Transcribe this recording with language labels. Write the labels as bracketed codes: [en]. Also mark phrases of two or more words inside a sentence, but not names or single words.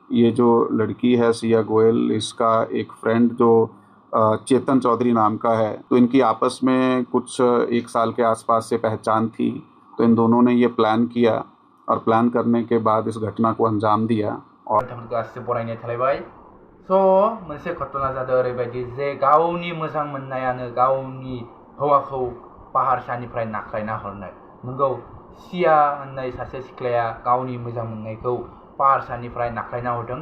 [hi] ये जो लड़की है सिया गोयल, इसका एक फ्रेंड जो चेतन चौधरी नाम का है, तो इनकी आपस में कुछ 1 साल के आसपास से पहचान थी। तो इन दोनों ने ये प्लान किया और प्लान करने के बाद इस घटना को अंजाम दिया। और [brx] स' मोनसे घटना जादों ओरैबायदि जे गावनि मोजां मोननायानो गावनि हौवाखौ पाहारसानिफ्राय नाख्लायना हरनाय। नंगौ, सिया होननाय सासे सिख्लाया गावनि मोजां मोननायखौ पाहारसानिफ्राय नाख्लायना हरदों।